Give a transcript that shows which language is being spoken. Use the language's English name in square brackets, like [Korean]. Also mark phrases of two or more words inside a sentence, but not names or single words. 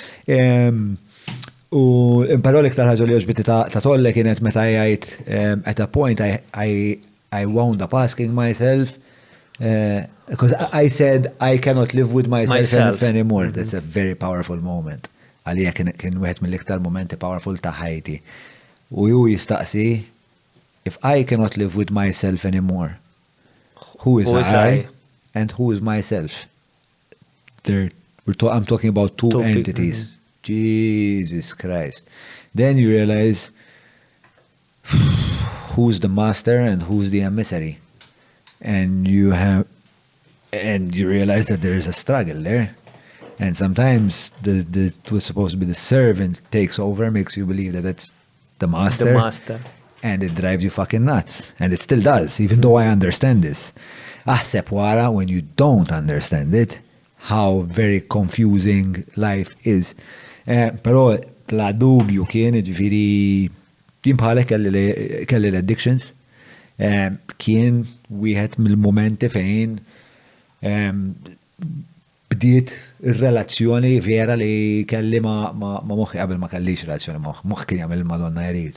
[Maltese] U però l-iktar ħaġa li oġbiti ta' Tolle kienet meta jgħid [English] at a point I wound up asking myself because I said I cannot live with myself anymore. That's a very powerful moment. [Maltese] Għalija kien wieħed mill-iktar momenti powerful ta' ħajti. U ju jistaqsi, [English] if I cannot live with myself anymore, who is I and who is myself? I'm talking about two entities. Jesus Christ. Then you realize who's the master and who's the emissary. And you realize that there is a struggle there. And sometimes it was supposed to be the servant takes over, makes you believe that it's the master. The master. And it drives you fucking nuts. And it still does, even though I understand this. [Maltese] Aħseb wara [English] when you don't understand it, how very confusing life is. [Maltese] Però bla dubju kien ġifiri jimbħalek kelli l-addictions. Kien wieħed mill-momenti fejn bdiet ir-relazzjoni vera li kelli ma moħħi qabel ma kellix relazzjoni moħħ kien jagħmel il-Madonna jrid.